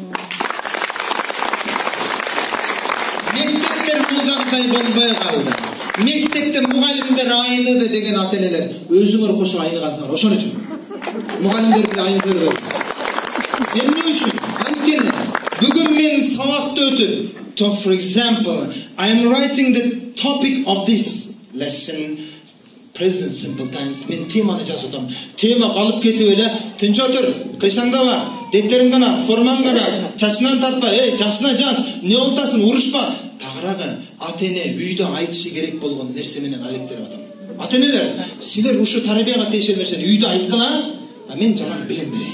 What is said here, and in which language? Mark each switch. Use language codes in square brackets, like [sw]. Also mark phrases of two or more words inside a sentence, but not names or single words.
[ky] Мектептер мугандай болбой калды. Мектепте мугалимдер айныды деген ата-энелер өзүңөр кошо айныгансыңар. Ошон үчүн мугалимдерди айнып көрбөйт. Эмне үчүн? Анткени бүгүн мен сабакты өтүп, [en] for example, I am writing the topic of this lesson, present simple tense. [ky] Мен теманы жазып атам. Тема калып кетип эле, тынч отур, кыйсаңдаба, деттериң гана, формаң гана, чачынан тартпа, жакшына жаз, не болтасың, урушпа. Тагыраагы ата-эне үйдө айтышы керек болгон нерсе менен алектенип атам. Ата-энелер, силер ушу тарбияга тийишер нерсени үйдө айткыла, а мен жалаң билим берейин.